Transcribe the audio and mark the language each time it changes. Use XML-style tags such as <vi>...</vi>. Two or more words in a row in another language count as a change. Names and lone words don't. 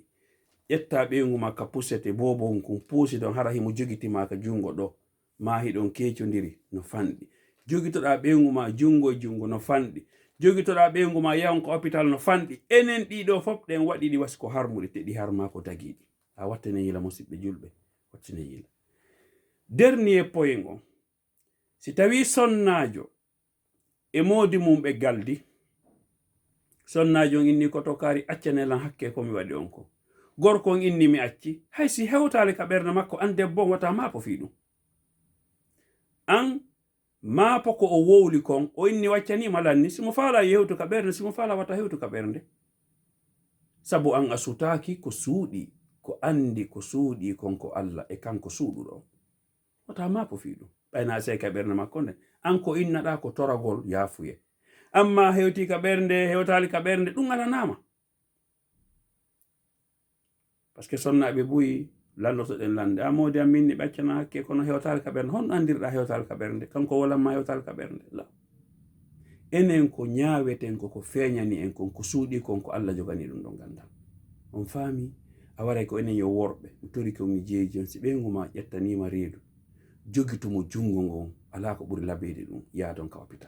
<ff>ƴetta ɓewngu ma ka pusete bobon kon puusi ɗon hara himo jogitima ka jungo ɗo ma hiɗon kecodiri no fanɗi. jogitoɗa ɓewngu ma jungo e jungo no fanɗi. jogitoɗa ɓewngu ma yahon ka hôpital no fanɗi. enen ɗiɗo fof ɗen waɗi ɗi wasi ko harmuɗe te ɗi harma ko dagiɗi. a wattane yila musidɓe julɓe wattane yila.</ff> <fr>dernier point</fr> <ff>on si tawi sonnajo e modi mum ɓe galdi sonnajo on inni ko to kari accanelan hakke komi waɗi on ko gorko on inni mi acci hay si hewtali ka ɓernde makko an debbo on wata mapo fi ɗum an maapo ko o wowli kon o inni waccanima lanni simo faala yewtu ka ɓernde simo faala wata hewtu ka ɓernde sabu an a sutaki ko suuɗi ko andi ko suuɗi kon ko Allah e kanko suuɗuɗo wata maapo fi ɗum ɓayna sey ka ɓernde makko nde an ko innaɗa ko toragol yaafuye amma hewti ka ɓernde hewtali ka ɓernde ɗum alanama</ff> <fr>par ce que</fr> <ff>sonnaɓe buyi lallotoɗen lande a modi am minni ɓaccana hakke kono hewtali ka ɓernde honno andirɗa hewtali ka ɓernde kanko walanma hewtali ka ɓernde la enen ko ñaaweten ko feeñani en kon ko suuɗi kon ko Allah jogani ɗum ɗon gandal on faami a waray ko enen yo worɓe mi tori ko mi jeeji on si ɓeyngu ma ƴettanima reedu jogitumo jungo ngon ala ko ɓuri labede ɗum yadon ka hôpital.</ff>